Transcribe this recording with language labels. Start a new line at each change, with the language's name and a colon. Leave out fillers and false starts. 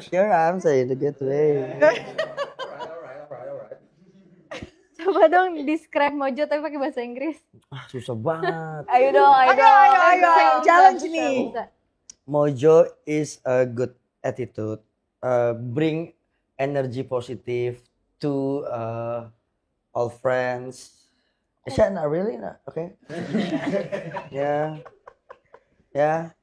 English: Sure, I'm saying in a good way.
Indonesian: Coba dong describe Mojo tapi pakai bahasa Inggris. Ah, susah banget. Ayo dong, ayo Ayo, dong. ayo, challenge nih. Bisa.
English: Mojo is a good attitude. Bring energy positive to all friends. Actually, not really, not okay. Yeah, yeah.